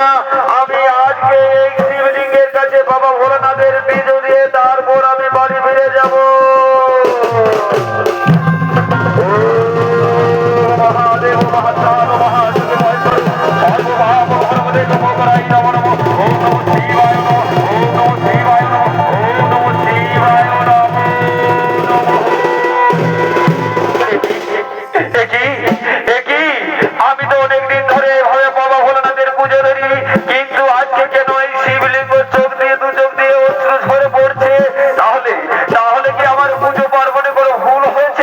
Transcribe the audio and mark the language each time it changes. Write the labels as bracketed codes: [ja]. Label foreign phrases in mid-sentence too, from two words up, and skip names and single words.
[bn] আমি আজকে এই শিবলিঙ্গের কাছে বাবা ভোলানাথের পুজো দিয়ে তারপর আমি বাড়ি ফিরে যাব। [sa] মহাদেব মহাদেব মহাদেব সর্বভাব ধর্মদেব মহারাজ নমঃ ওম নমঃ শিবায় নমঃ ওম নমঃ শিবায় নমঃ ওম নমঃ শিবায় নমঃ। [bn] আমি তো অনেকদিন ধরে এভাবে বাবা ভোলানাথের পুজো ধরি, কিন্তু আজকে কেন এই শিবলিঙ্গ চোখ দিয়ে দু চোখ দিয়ে অশ্রু ঝরে পড়ছে? তাহলে তাহলে কি আমার পুজো পার্বণে কোনো ভুল হয়েছে?